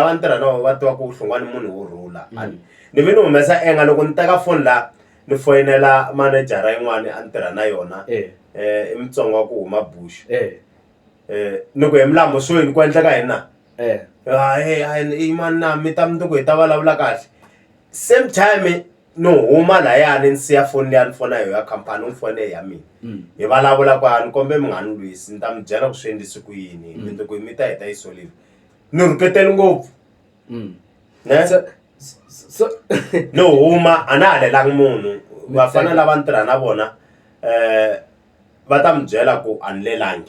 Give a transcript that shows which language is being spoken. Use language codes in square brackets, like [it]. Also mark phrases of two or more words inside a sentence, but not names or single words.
[ts] ni tirha na va tiva ku hlungwani munhu wo rhula ni vi ni humesa enga loko ni teka foni la ni foyinela manejara yin'wana a ni tirha na yona i mutsongo wa ku huma bush ni ku hi milambo swini ku endleka yini na i mani na mi ta mi ku hi ta vulavula kahle [en] same time [ts] no huma layani ni siya foni leya ni fona yo ya khampani ni fone ya mina hi vulavula ku ni kombe munghani lwisi ni ta mi byela ku swi endlisi ku yini mi ku mi ta heta yi solile ni rhuketeli ngopfu no huma a na halelangi munhu vafana lava ni tirha na vona va ta mi byela ku a ni lelangi